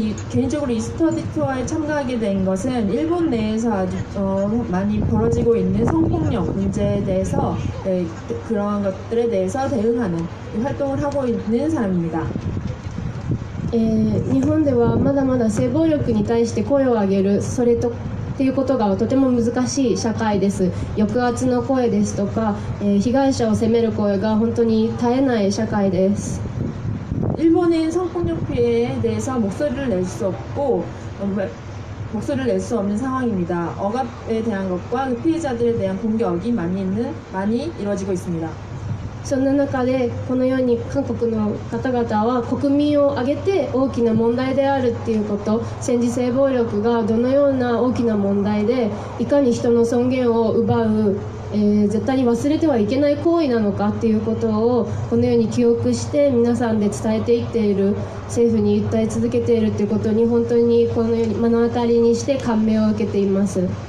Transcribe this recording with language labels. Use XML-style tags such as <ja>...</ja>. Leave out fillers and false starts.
<ko>개인적으로 이 스터디 투어에 참가하게 된 것은 일본 내에서 아주 많이 벌어지고 있는 성폭력 문제에 대해서 그러한 것들에 대해서 대응하는 활동을 하고 있는 사람입니다.</ko> <ja>日本ではまだまだ性暴力に対して声を上げる、それとっていうことがとても難しい社会です。抑圧の声ですとか、被害者を責める声が本当に絶えない社会です。</ja> <ko>일본은 성폭력 피해에 대해서 목소리를 낼 수 없는 상황입니다. 억압에 대한 것과 피해자들에 대한 공격이 많이 이루어지고 있습니다.</ko> <ja>そんな中でこのように韓国の方々は国民を挙げて大きな問題であるっていうこと、戦時性暴力がどのような大きな問題でいかに人の尊厳を奪う、絶対に忘れてはいけない行為なのかっていうことをこのように記憶して皆さんで伝えていっている、政府に訴え続けているということに本当にこのように目の当たりにして感銘を受けています。</ja>